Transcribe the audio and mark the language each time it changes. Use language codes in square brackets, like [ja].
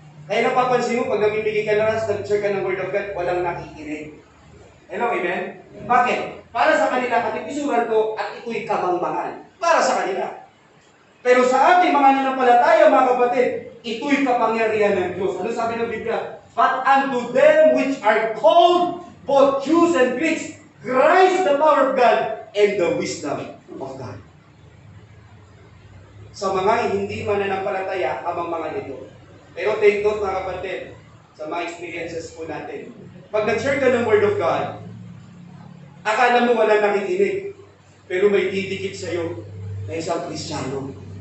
[tl] Kaya napapansin mo, pag namimigay ka na ras, nag-share ka ng Word of God, walang nakikinig. Hello, amen? Bakit? Para sa kanila, katipisuran to, at ito'y kamangmangan. Para sa kanila. Pero sa ating mga nanampalataya, mga kapatid, ito'y kapangyarihan ng Diyos. Ano sabi ng Biblia? [en] But unto them which are called, both Jews and Greeks, Christ the power of God and the wisdom of God. [tl] Sa mga hindi mananampalataya, kamangmangan ito. Pero [en] take note, [tl] mga kapatid, sa mga experiences po natin. Pag nag-share ka ng Word of God, akala mo walang nakikinig, pero may didikit sa'yo na isang Kristiyano.